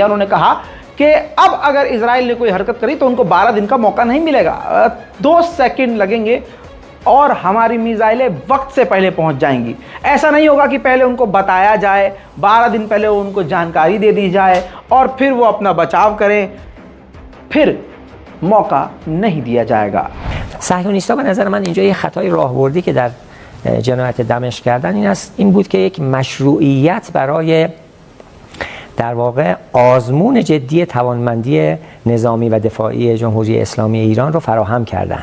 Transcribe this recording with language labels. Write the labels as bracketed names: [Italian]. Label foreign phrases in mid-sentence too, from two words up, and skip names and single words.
[Hindi] उन्होंने कहा कि अब अगर इजराइल ने कोई हरकत करी तो उनको 12 दिन का मौका नहीं मिलेगा, 2 सेकंड लगेंगे और हमारी मिसाइलें वक्त से पहले पहुंच जाएंगी। ऐसा नहीं होगा कि पहले उनको बताया जाए, 12 दिन पहले उनको जानकारी दे दी जाए और फिर वो अपना बचाव करें, फिर मौका नहीं दिया जाएगा। [Persian] صهیونیست‌ها به نظر من اینجا یه خطای راهبردی که در جنایت دمشق کردن این بود که یک مشروعیت برای در واقع آزمون جدی توانمندی نظامی و دفاعی جمهوری اسلامی ایران رو فراهم کردن.